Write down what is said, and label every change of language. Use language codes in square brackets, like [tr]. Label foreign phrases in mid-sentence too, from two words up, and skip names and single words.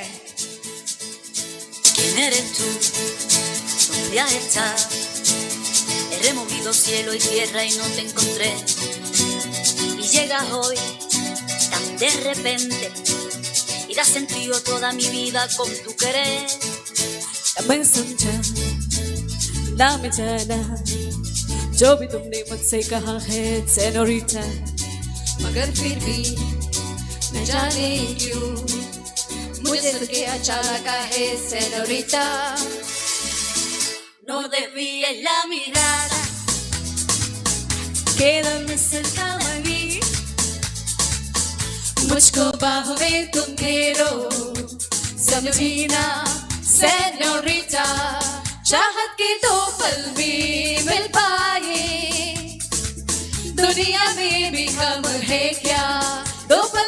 [es] ¿Quién eres tú? ¿Dónde has estado? He removido cielo y tierra y no te encontré. Y llegas hoy tan de repente y das sentido a toda mi vida con tu querer. [hi] मैं समझा ना मैं जाना जो भी तुमने मुझसे कहा है सेनोरिटा, मगर फिर भी न जाने क्यों मुझे तुझे अच्छा लगा है सेनोरिटा. [es] No desvíes la mirada, quédame cerca de mí, [hi] मुझको बाहों में तुम घेरो, समझीना सेनोरिटा. चाहत के 2 पल भी मिल पाए दुनिया में भी हम है क्या, 2